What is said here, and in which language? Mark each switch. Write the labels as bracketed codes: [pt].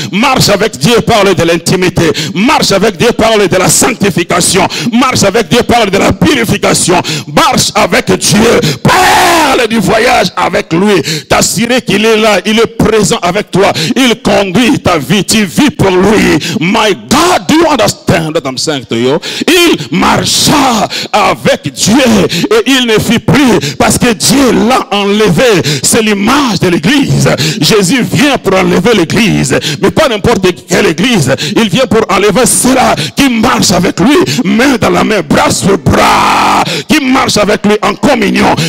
[fr] Marche avec Dieu, parle de l'intimité. Marche avec Dieu, parle de la sanctification. Marche avec Dieu, parle de la purification. Marche avec Dieu, parle du voyage avec lui. T'assurer qu'il est là, il est présent avec toi. Il conduit ta vie, tu vis pour lui. [en] My God, do you understand what I'm saying to you? [fr] Il marcha avec Dieu et il ne fit plus parce que Dieu l'a enlevé. C'est l'image de l'église. Jésus vient pour enlever l'église, mais pas n'importe quelle église. Il vient pour enlever cela qui marche avec lui, main dans la main, bras sur bras, qui marche avec lui en communion,